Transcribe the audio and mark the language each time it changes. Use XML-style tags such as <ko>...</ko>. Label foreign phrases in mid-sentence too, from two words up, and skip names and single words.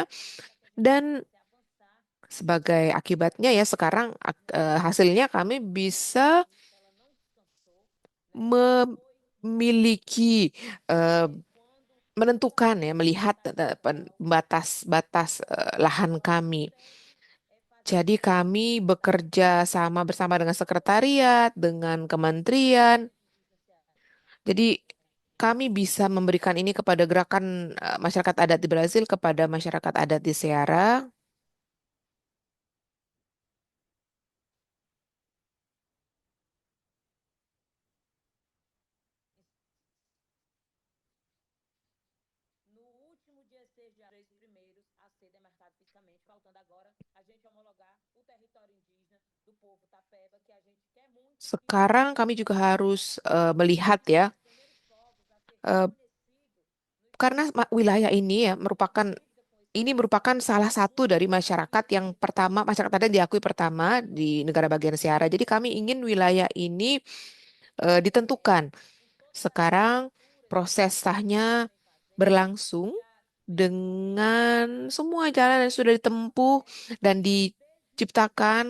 <id>Dan sebagai akibatnya ya sekarang hasilnya kami bisa memiliki eh, menentukan ya melihat batas-batas lahan kami. Jadi kami bekerja sama bersama dengan sekretariat, dengan kementerian. Jadi kami bisa memberikan ini kepada gerakan masyarakat adat di Brazil, kepada masyarakat adat di Ceará.</id> <pt>No último dia 6 de abril, primeiros a ser demarcado fisicamente, faltando agora a gente homologar o território indígena do povo Tapeba, que a gente quer muito que seja</pt> <id>Sekarang kami juga harus melihat ya,</id> <pt>os primeiros povos a ser eh, reconhecidos</pt> <id>karena wilayah ini ya merupakan salah satu dari masyarakat yang pertama, masyarakat adat yang diakui pertama di negara bagian Ceará. Jadi kami ingin wilayah ini ditentukan. Sekarang proses sahnya berlangsung dengan semua jalan yang sudah ditempuh dan diciptakan.</id>